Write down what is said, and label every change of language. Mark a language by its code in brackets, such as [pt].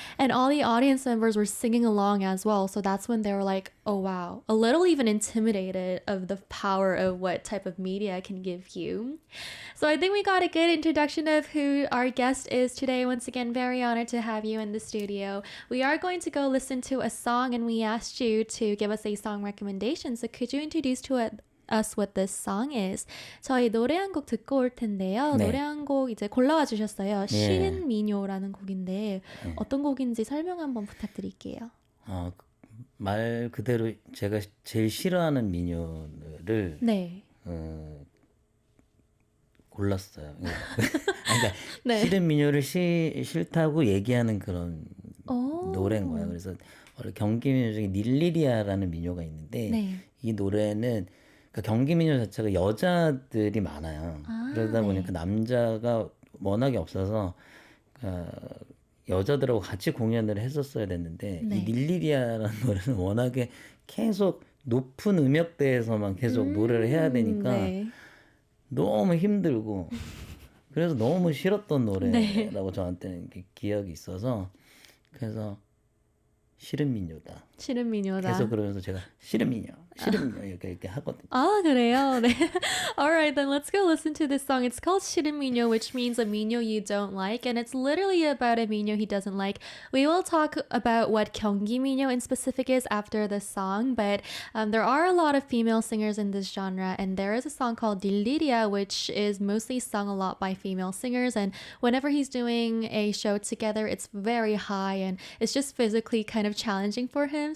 [en] And all the audience members were singing along as well. So that's when they were like, oh wow, a little even intimidated of the power of what type of media can give you. So I think we got a good introduction of who our guest is today. Once again, very honored to have you in the studio. We are going to go listen to a song, and we asked you to give us a song recommendation. So could you introduce to us what this song is? [ko] 저희 노래 한 곡 듣고 올 텐데요. 네. 노래 한 곡 이제 골라와 주셨어요. 예. 시른 미녀라는 곡인데 어떤 곡인지 설명 한번 부탁드릴게요. 말 그대로 제가 제일 싫어하는 민요를 네. 골랐어요. 그러니까 네. 싫은 민요를 싫다고 얘기하는 그런 오. 노래인 거예요. 그래서 원래 경기 민요 중에 닐리리아라는 민요가 있는데 네. 이 노래는 그러니까 경기 민요 자체가 여자들이 많아요. 그러다 네. 보니까 남자가 워낙에 없어서 여자들하고 같이 공연을 했었어야 됐는데 네. 이 닐리리아라는 노래는 워낙에 계속 높은 음역대에서만 계속 노래를 해야 되니까 네. 너무 힘들고 그래서 너무 싫었던 네. 노래라고 저한테는 기억이 있어서 그래서 싫은 민요다. 싫은 미녀다. 계속 그러면서 제가 싫은 민요 이렇게 하거든요. 아, 그래요? 네. [en] Alright, then let's go listen to this song. It's called 싫은 미녀, which means a 미녀 you don't like, and it's literally about a 미녀 he doesn't like. We will talk about what 경기 미녀 in specific is after the song, but there are a lot of female singers in this genre, and there is a song called Diliria, which is mostly sung a lot by female singers, and whenever he's doing a show together, it's very high, and it's just physically kind of challenging for him.